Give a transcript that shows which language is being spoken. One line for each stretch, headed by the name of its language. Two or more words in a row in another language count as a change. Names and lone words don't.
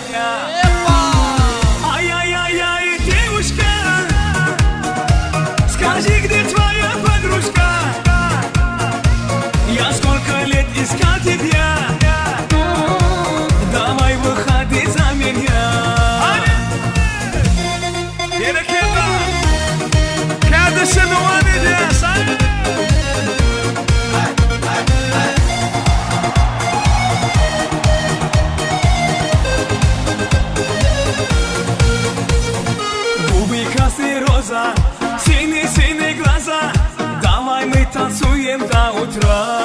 Russian: Ай-яй-яй-яй, девушка, скажи, где твоя подружка? Я сколько лет искал тебя, давай выходи за меня.
Turkish: Kardeşim devam ediyoruz.
Russian: Губы, косы, роза, синие глаза, давай мы танцуем до утра.